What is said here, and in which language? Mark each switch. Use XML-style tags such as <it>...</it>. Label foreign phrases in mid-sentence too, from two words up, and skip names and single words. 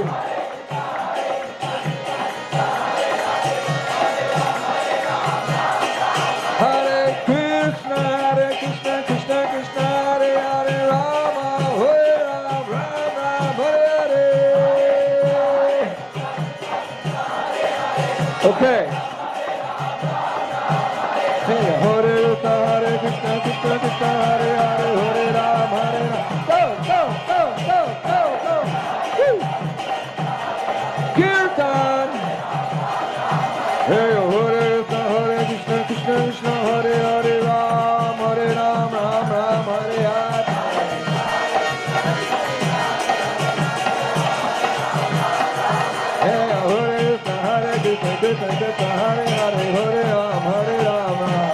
<sa>Hare Krishna, Krishna Krishna, Hare Hare, Rama, Hare Ram, Ram, Hare Hare.</sa> <en>Okay.</en> <sa>Hey, Hare Krishna, Krishna Krishna, Hare Hare, Hare Ram, Hare Ram.</sa> <en>Go, go, go, go, go, go. Woo! Kirtan.</en> <sa>Hey, Hare Krishna, Krishna Krishna, Hare Hare, Ram, Ram Ram, Hare Hare. Hey, Hare Krishna, Krishna Krishna, Hare Hare, Hare Ram, Ram.</sa>